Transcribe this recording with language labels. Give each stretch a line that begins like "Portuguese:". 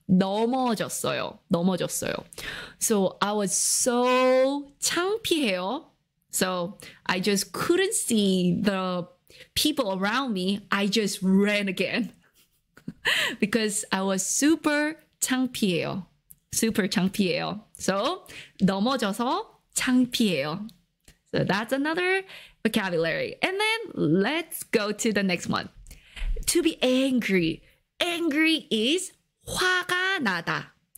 Korean: 넘어졌어요.
English: So I was so
Korean: 창피해요.
English: So I just couldn't see the people around me. I just ran again because I was super
Korean: 창피해요. So 넘어져서 창피해요.
English: So that's another vocabulary. And then let's go to the next one. To be angry. Angry is
Korean: 화가 나다.